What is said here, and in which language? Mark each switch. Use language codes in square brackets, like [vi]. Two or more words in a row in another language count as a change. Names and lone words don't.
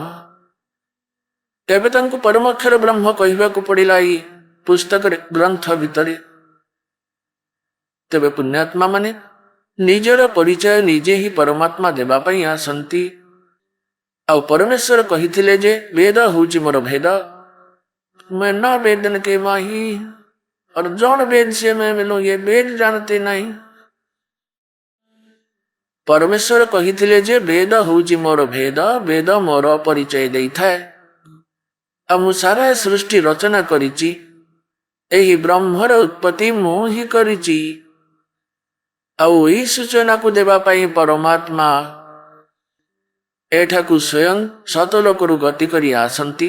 [or] ତେବେ ତାଙ୍କୁ ପରମ ଅକ୍ଷର ବ୍ରହ୍ମ କହିବାକୁ ପଡ଼ିଲା ଏଇ ପୁସ୍ତକରେ, ଗ୍ରନ୍ଥ ଭିତରେ। ତେବେ ପୁଣ୍ୟାତ୍ମା ମାନେ ନିଜର ପରିଚୟ ନିଜେ ହିଁ ପରମାତ୍ମା ଦେବା ପାଇଁ ଆସନ୍ତି। ଆଉ ପରମେଶ୍ୱର କହିଥିଲେ ଯେ ବେଦ ହେଉଛି ମୋର ଭେଦ, [hi] मैं न वेदन के माही और जौन वेद से मैं मिलूं ये वेद जानते नहीं। [or] ପରମେଶ୍ୱର କହିଥିଲେ ଯେ ବେଦ ହେଉଛି ମୋର ଭେଦ, ବେଦ ମୋର ପରିଚୟ ଦେଇଥାଏ। ଆଉ ମୁଁ ସାରା ସୃଷ୍ଟି ରଚନା କରିଛି, ଏହି ବ୍ରହ୍ମର ଉତ୍ପତ୍ତି ମୁଁ ହିଁ କରିଛି। ଆଉ ଏହି ସୂଚନାକୁ ଦେବା ପାଇଁ ପରମାତ୍ମା ଏଠାକୁ ସ୍ୱୟଂ ସତଲୋକରୁ ଗତି କରି ଆସନ୍ତି।